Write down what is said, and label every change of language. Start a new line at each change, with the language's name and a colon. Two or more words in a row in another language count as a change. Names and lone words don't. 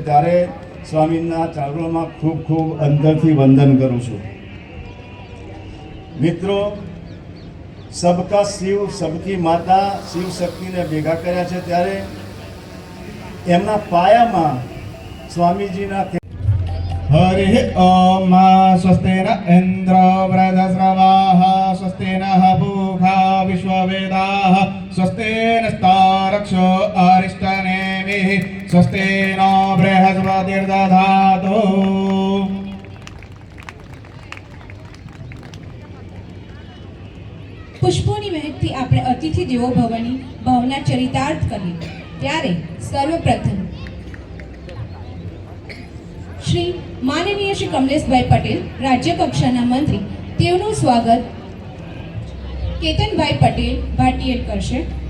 Gujarati: ત્યારે સ્વામીના ચરણોમાં ખૂબ ખૂબ અંતરથી વંદન કરું છું। મિત્રો,
Hindi: सबका शिव सबकी माता
Gujarati: શિવ શક્તિને ભેગા કર્યા છે, ત્યારે એમના પાયામાં સ્વામીજીના
Sanskrit: हरिः ॐ स्वस्तेन इन्द्र वृधस्रवाः स्वस्तेन पूषा विश्ववेदाः स्वस्तेन स्तारक्षो अरिष्टनेमिः स्वस्तेन बृहस्पतिर्दधातु।
Gujarati: પુષ્પોની મહેકથી આપણે અતિથિ દેવો ભવની ભાવના ચરિતાર્થ કરીએ, ત્યારે સર્વપ્રથમ શ્રી માનનીય શ્રી કમલેશભાઈ પટેલ, રાજ્ય કક્ષાના મંત્રી, તેઓનું સ્વાગત કેતનભાઈ પટેલ ભાટિયેર કરશે।